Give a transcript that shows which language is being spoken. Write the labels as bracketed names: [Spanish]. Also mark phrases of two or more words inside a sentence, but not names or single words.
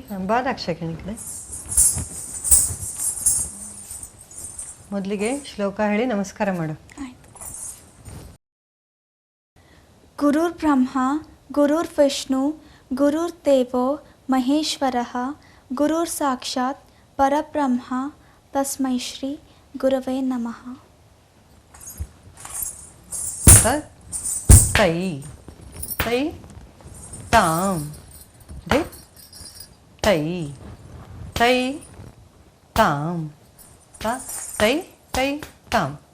[Kannada] ಬಾ ದಾಕ್ಷಾಯಣಿ ಕಡೆ. ಮೊದಲಿಗೆ ಶ್ಲೋಕ ಹೇಳಿ ನಮಸ್ಕಾರ ಮಾಡು. [Sanskrit] गुरुर् ब्रह्म गुरुर् विष्णु गुरुर् देवो महेश्वरः गुरुर् साक्षात् परब्रह्म तस्मै श्री गुरवे नमः. ತೈ ತೈ ತಾಂ ದೇ ತೈ ತೈ ತಾಂ ತಾ ತೈ ತೈ ತಾಂ.